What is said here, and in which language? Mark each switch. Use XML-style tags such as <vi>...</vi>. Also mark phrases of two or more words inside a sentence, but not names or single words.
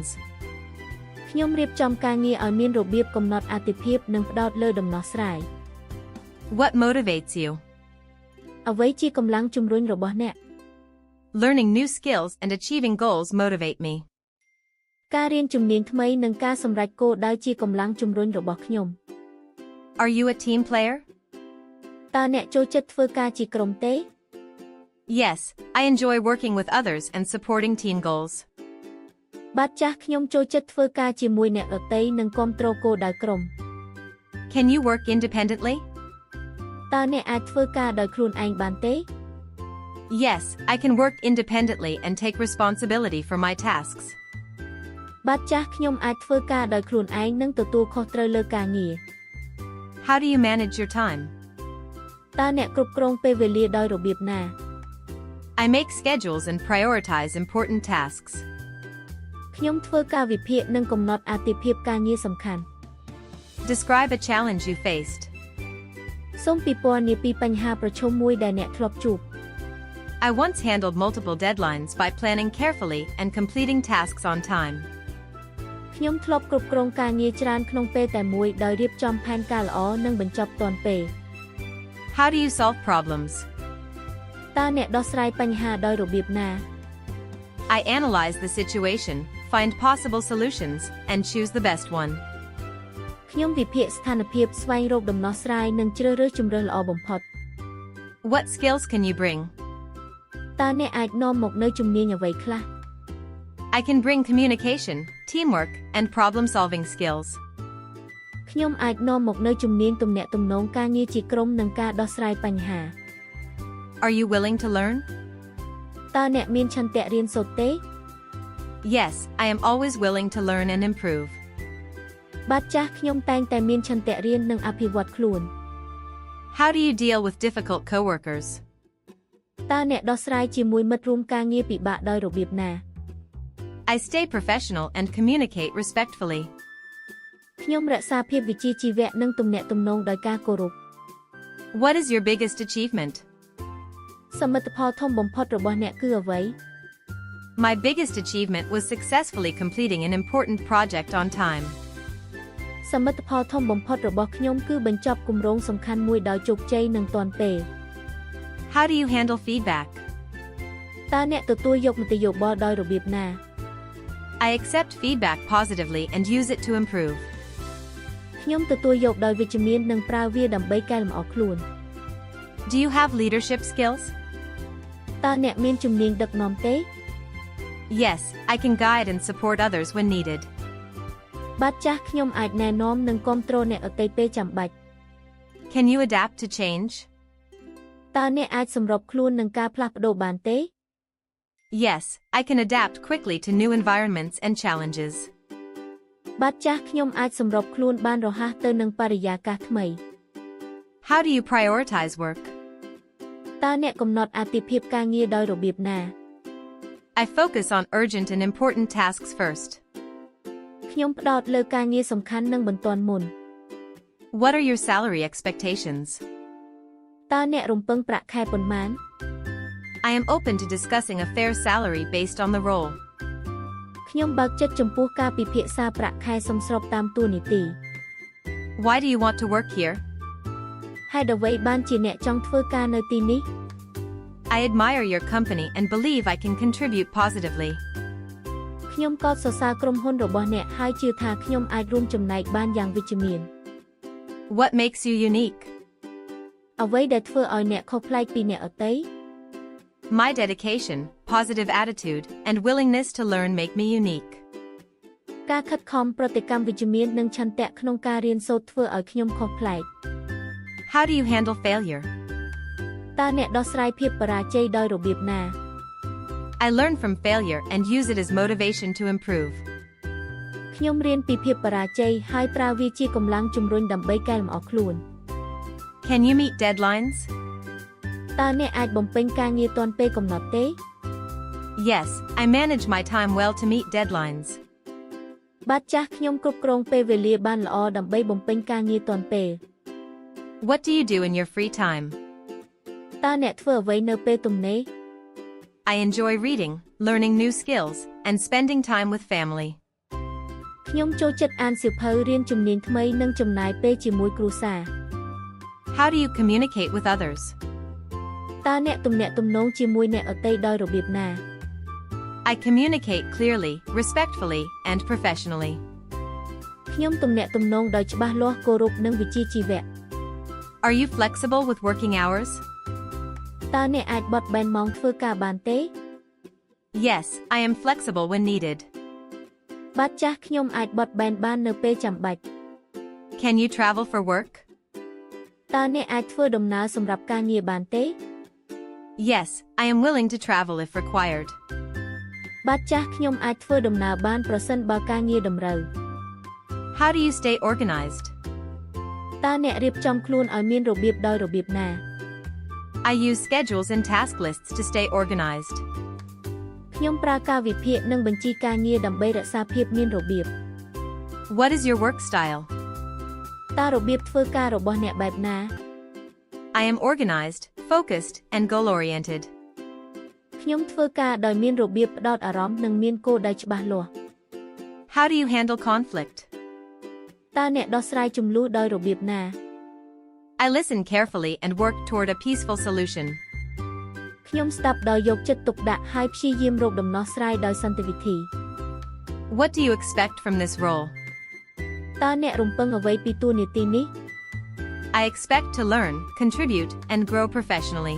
<km>ខ្ញុំរៀបចំការងារឲ្យមានរបៀបកំណត់អាទិភាពនិងផ្ដោតលើដំណោះស្រាយ</km> <en>What motivates you?</en> <km>អ្វីជាកម្លាំងជំរុញរបស់អ្នក</km> <en>Learning new skills and achieving goals motivate me.</en> <km>ការរៀនជំនាញថ្មីនិងការសម្រេចគោលដៅជាកម្លាំងជំរុញរបស់ខ្ញុំ</km> <en>Are you a team player?</en> <km>តើអ្នកចូលចិត្តធ្វើការជាក្រុមទេ</km> <en>Yes, I enjoy working with others and supporting team goals.</en> <km>បាទចាស់ខ្ញុំចូលចិត្តធ្វើការជាមួយអ្នកដទៃនិងគាំទ្រគោលដៅក្រុម</km> <en>Can you work independently?</en> <km>តើអ្នកអាចធ្វើការដោយខ្លួនឯងបានទេ</km> <en>Yes, I can work independently and take responsibility for my tasks.</en> <km>បាទចាស់ខ្ញុំអាចធ្វើការដោយខ្លួនឯងនិងទទួលខុសត្រូវលើការងារ</km> <en>How do you manage your time?</en> <km>តើអ្នកគ្រប់គ្រងពេលវេលាដោយរបៀបណា</km> <en>I make schedules and prioritize important tasks.</en> <km>ខ្ញុំធ្វើការវិភាគនិងកំណត់អាទិភាពការងារសំខាន់</km> <en>Describe a challenge you faced.</en> <km>សូមពិពណ៌នាពីបញ្ហាប្រឈមមួយដែលអ្នកធ្លាប់ជួប</km> <en>I once handled multiple deadlines by planning carefully and completing tasks on time.</en> <km>ខ្ញុំធ្លាប់គ្រប់គ្រងការងារច្រើនក្នុងពេលតែមួយដោយរៀបចំផែនការល្អនិងបញ្ចប់ទាន់ពេល</km> <en>How do you solve problems?</en> <km>តើអ្នកដោះស្រាយបញ្ហាដោយរបៀបណា</km> <en>I analyze the situation, find possible solutions, and choose the best one.</en> <km>ខ្ញុំវិភាគស្ថានភាពស្វែងរកដំណោះស្រាយនិងជ្រើសរើសជម្រើសល្អបំផុត</km> <en>What skills can you bring?</en> <km>តើអ្នកអាចនាំមកនូវជំនាញអ្វីខ្លះ</km> <en>I can bring communication, teamwork, and problem-solving skills.</en> <km>ខ្ញុំអាចនាំមកនូវជំនាញទំនាក់ទំនងការងារជាក្រុមនិងការដោះស្រាយបញ្ហា</km> <en>Are you willing to learn?</en> <km>តើអ្នកមានឆន្ទៈរៀនសូត្រទេ</km> <en>Yes, I am always willing to learn and improve.</en> <km>បាទចាស់ខ្ញុំតែងតែមានឆន្ទៈរៀននិងអភិវឌ្ឍខ្លួន</km> <en>How do you deal with difficult coworkers?</en> <km>តើអ្នកដោះស្រាយជាមួយមិត្តរួមការងារពិបាកដោយរបៀបណា</km> <en>I stay professional and communicate respectfully.</en> <km>ខ្ញុំរក្សាភាពវិជ្ជាជីវៈនិងទំនាក់ទំនងដោយការគោរព</km> <en>What is your biggest achievement?</en> <km>សមិទ្ធផលធំបំផុតរបស់អ្នកគឺអ្វី</km> <en>My biggest achievement was successfully completing an important project on time.</en> <km>សមិទ្ធផលធំបំផុតរបស់ខ្ញុំគឺបញ្ចប់គម្រោងសំខាន់មួយដោយជោគជ័យនិងទាន់ពេល</km> <en>How do you handle feedback?</en> <km>តើអ្នកទទួលយកមតិយោបល់ដោយរបៀបណា</km> <en>I accept feedback positively and use it to improve.</en> <km>ខ្ញុំទទួលយកដោយវិជ្ជមាននិងប្រើវាដើម្បីកែលម្អខ្លួន</km> <en>Do you have leadership skills?</en> <km>តើអ្នកមានជំនាញដឹកនាំទេ</km> <en>Yes, I can guide and support others when needed.</en> <km>បាទចាស់ខ្ញុំអាចណែនាំនិងគាំទ្រអ្នកដទៃពេលចាំបាច់</km> <en>Can you adapt to change?</en> <km>តើអ្នកអាចសម្របខ្លួននឹងការផ្លាស់ប្ដូរបានទេ</km> <en>Yes, I can adapt quickly to new environments and challenges.</en> <km>បាទចាស់ខ្ញុំអាចសម្របខ្លួនបានរហ័សទៅនឹងបរិយាកាសថ្មី</km> <en>How do you prioritize work?</en> <km>តើអ្នកកំណត់អាទិភាពការងារដោយរបៀបណា</km> <en>I focus on urgent and important tasks first.</en> <km>ខ្ញុំផ្ដោតលើការងារសំខាន់និងបន្ទាន់មុន</km> <en>What are your salary expectations?</en> <km>តើអ្នករំពឹងប្រាក់ខែប៉ុន្មាន</km> <en>I am open to discussing a fair salary based on the role.</en> <km>ខ្ញុំបើកចិត្តចំពោះការពិភាក្សាប្រាក់ខែសមស្របតាមតួនាទី</km> <en>Why do you want to work here?</en> <km>ហេតុអ្វីបានជាអ្នកចង់ធ្វើការនៅទីនេះ</km> <en>I admire your company and believe I can contribute positively.</en> <km>ខ្ញុំកោតសរសើរក្រុមហ៊ុនរបស់អ្នកហើយជឿថាខ្ញុំអាចរួមចំណែកបានយ៉ាងវិជ្ជមាន</km> <en>What makes you unique?</en> <km>អ្វីដែលធ្វើឲ្យអ្នកខុសប្លែកពីអ្នកដទៃ</km> <en>My dedication, positive attitude, and willingness to learn make me unique.</en> <km>ការខិតខំប្រតិកម្មវិជ្ជមាននិងឆន្ទៈក្នុងការរៀនសូត្រធ្វើឲ្យខ្ញុំខុសប្លែក</km> <en>How do you handle failure?</en> <km>តើអ្នកដោះស្រាយភាពបរាជ័យដោយរបៀបណា</km> <en>I learn from failure and use it as motivation to improve.</en> <km>ខ្ញុំរៀនពីភាពបរាជ័យហើយប្រើវាជាកម្លាំងជំរុញដើម្បីកែលម្អខ្លួន</km> <en>Can you meet deadlines?</en> <km>តើអ្នកអាចបំពេញការងារទាន់ពេលកំណត់ទេ</km> <en>Yes, I manage my time well to meet deadlines.</en> <km>បាទចាស់ខ្ញុំគ្រប់គ្រងពេលវេលាបានល្អដើម្បីបំពេញការងារទាន់ពេល</km> <en>What do you do in your free time?</en> <km>តើអ្នកធ្វើអ្វីនៅពេលទំនេរ</km> <en>I enjoy reading, learning new skills, and spending time with family.</en> <km>ខ្ញុំចូលចិត្តអានសៀវភៅរៀនជំនាញថ្មីនិងចំណាយពេលជាមួយគ្រួសារ</km> <en>How do you communicate with others?</en> <km>តើអ្នកទំនាក់ទំនងជាមួយអ្នកដទៃដោយរបៀបណា</km> <en>I communicate clearly, respectfully, and professionally.</en> <km>ខ្ញុំទំនាក់ទំនងដោយច្បាស់លាស់គោរពនិងវិជ្ជាជីវៈ</km> <en>Are you flexible with working hours?</en> <km>តើអ្នកអាចបត់បែនម៉ោងធ្វើការបានទេ</km> <en>Yes, I am flexible when needed.</en> <km>បាទចាស់ខ្ញុំអាចបត់បែនបាននៅពេលចាំបាច់</km> <en>Can you travel for work?</en> <km>តើអ្នកអាចធ្វើដំណើរសម្រាប់ការងារបានទេ</km> <en>Yes, I am willing to travel if required.</en> <km>បាទចាស់ខ្ញុំអាចធ្វើដំណើរបានប្រសិនបើការងារតម្រូវ</km> <en>How do you stay organized?</en> <km>តើអ្នករៀបចំខ្លួនឲ្យមានរបៀបដោយរបៀបណា</km> <en>I use schedules and task lists to stay organized.</en> <km>ខ្ញុំប្រើការវិភាគនិងបញ្ជីការងារដើម្បីរក្សាភាពមានរបៀប</km> <en>What is your work style?</en> <km>តើរបៀបធ្វើការរបស់អ្នកបែបណា</km> <en>I am organized, focused, and goal-oriented.</en> <km>ខ្ញុំធ្វើការដោយមានរបៀបផ្ដោតអារម្មណ៍និងមានគោលដៅច្បាស់លាស់</km> <en>How do you handle conflict?</en> <km>តើអ្នកដោះស្រាយជម្លោះដោយរបៀបណា</km> <en>I listen carefully and work toward a peaceful solution.</en> <km>ខ្ញុំស្ដាប់ដោយយកចិត្តទុកដាក់ហើយព្យាយាមរកដំណោះស្រាយដោយសន្តិវិធី</km> <en>What do you expect from this role?</en> <km>តើអ្នករំពឹងអ្វីពីតួនាទីនេះ</km> <en>I expect to learn, contribute, and grow professionally.</en>